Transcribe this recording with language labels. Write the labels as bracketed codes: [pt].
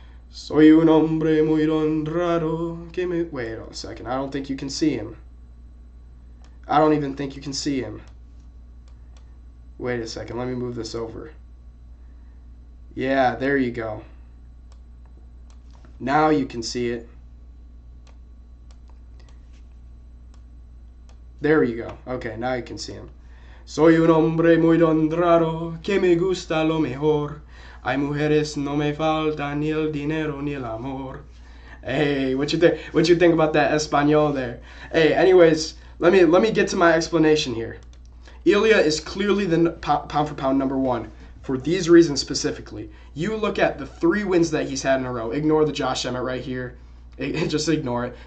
[es] Soy un hombre muy honrado que me... [en] Wait a second. I don't think you can see him. I don't even think you can see him. Wait a second. Let me move this over. Yeah, there you go. Now you can see it. There you go. Okay, now you can see him. [es] Soy un hombre muy honrado que me gusta lo mejor. Hay mujeres no me falta ni el dinero ni el amor. [en] Hey, what you think about that Espanol there? Hey, anyways, let me get to my explanation here. Ilia is clearly the pound for pound number 1 for these reasons specifically. You look at the 3 wins that he's had in a row. Ignore the Josh Emmett right here. Just ignore it.